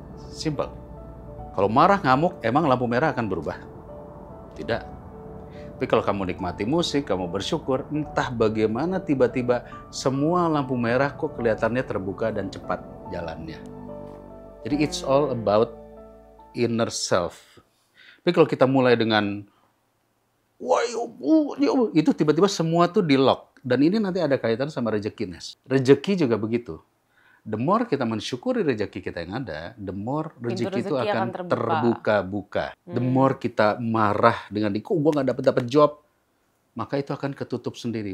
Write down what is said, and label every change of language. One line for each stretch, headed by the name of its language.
Indonesian: Simple. Kalau marah, ngamuk, emang lampu merah akan berubah? Tidak. Tapi kalau kamu nikmati musik, kamu bersyukur, entah bagaimana tiba-tiba semua lampu merah kok kelihatannya terbuka dan cepat jalannya. Jadi
English: it's all about inner self.
Indonesian: Tapi kalau kita mulai dengan wah, itu tiba-tiba semua tuh di lock. Dan ini nanti ada kaitan sama rezeki, Nes. Rezeki juga begitu.
English: The more
Indonesian: kita mensyukuri rezeki kita yang ada,
English: the more
Indonesian: rezeki itu akan terbuka-buka.
English: The more
Indonesian: kita marah dengan, kok gue nggak dapat job, maka itu akan ketutup sendiri.